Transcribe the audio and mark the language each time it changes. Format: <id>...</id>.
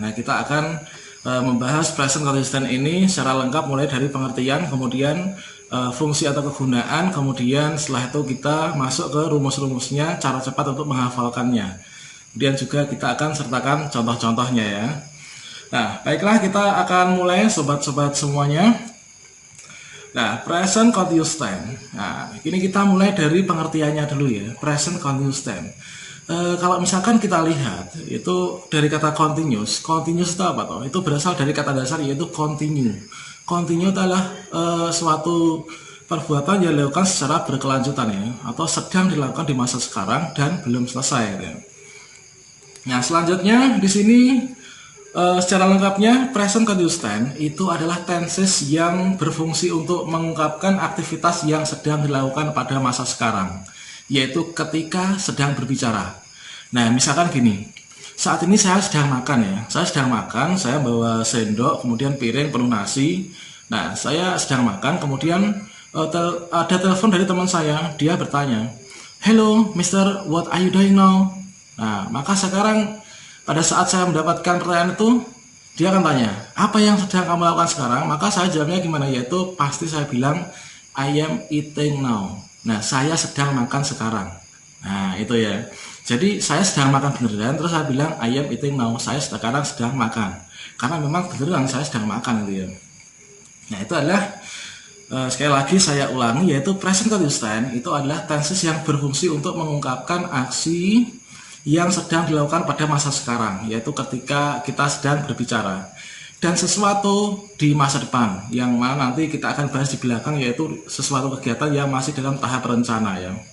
<id>Nah, kita akan membahas present continuous tense ini secara lengkap, mulai dari pengertian, kemudian fungsi atau kegunaan, kemudian setelah itu kita masuk ke rumus-rumusnya, cara cepat untuk menghafalkannya. Kemudian juga kita akan sertakan contoh-contohnya ya. Nah, baiklah, kita akan mulai sobat-sobat semuanya. Nah, present continuous tense. Nah, ini kita mulai dari pengertiannya dulu ya. Present continuous tense. Kalau misalkan kita lihat, itu dari kata continuous. Continuous itu apa toh? Itu berasal dari kata dasar yaitu continue. Continue adalah suatu perbuatan yang dilakukan secara berkelanjutan ya, atau sedang dilakukan di masa sekarang dan belum selesai ya. Nah, selanjutnya di sini secara lengkapnya present continuous tense itu adalah tenses yang berfungsi untuk mengungkapkan aktivitas yang sedang dilakukan pada masa sekarang, yaitu ketika sedang berbicara. Nah, misalkan gini, saat ini saya sedang makan ya, saya bawa sendok, kemudian piring penuh nasi. Nah, saya sedang makan, kemudian ada telepon dari teman saya, dia bertanya,</id> <en>"Hello, Mister, what are you doing now?"</en> <id>Nah, maka sekarang pada saat saya mendapatkan pertanyaan itu, dia akan tanya, apa yang sedang kamu lakukan sekarang? Maka saya jawabnya gimana? Yaitu pasti saya bilang,</id> <en>I am eating now.</en> <id>Nah, saya sedang makan sekarang. Nah, itu ya. Jadi saya sedang makan beneran, terus saya bilang</id> <en>I am eating now.</en> <id>Saya sekarang sedang makan. Karena memang beneran saya sedang makan itu ya. Nah, itu adalah sekali lagi saya ulangi, yaitu present continuous tense itu adalah tenses yang berfungsi untuk mengungkapkan aksi yang sedang dilakukan pada masa sekarang, yaitu ketika kita sedang berbicara, dan sesuatu di masa depan yang mana nanti kita akan bahas di belakang, yaitu sesuatu kegiatan yang masih dalam tahap rencana ya.</id>